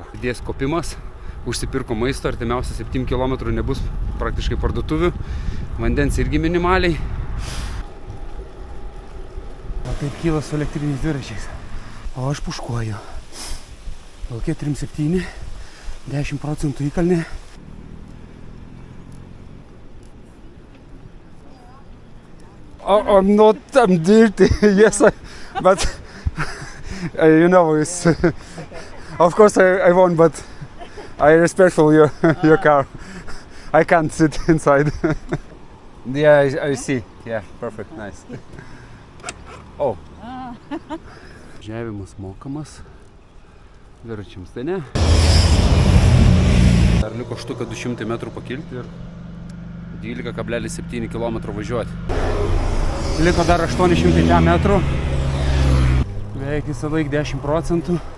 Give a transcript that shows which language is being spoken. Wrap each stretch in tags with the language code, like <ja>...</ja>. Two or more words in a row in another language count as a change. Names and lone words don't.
<lt>Dės kopimas, užsipirko maisto, artimiausia 7 km nebus praktiškai parduotuvių. Vandens irgi minimaliai. O taip kyla su elektriniais dviračiais. O aš puškuoju. Vilkė 3,7, 10% įkalnė.</lt> <en>I'm not dirty, yes, but you know, it's, of course I won't, but I respectful your car. I can't sit inside. Yeah, I see. Yeah, perfect, nice. Oh.</en> <lt>Ževimas mokamas. Dviračiams tai ne. Dar liko štuka 200 metrų pakilti ir 12,7 km važiuoti. Liko dar 800 metrų. Beveik visą laik 10%.</lt>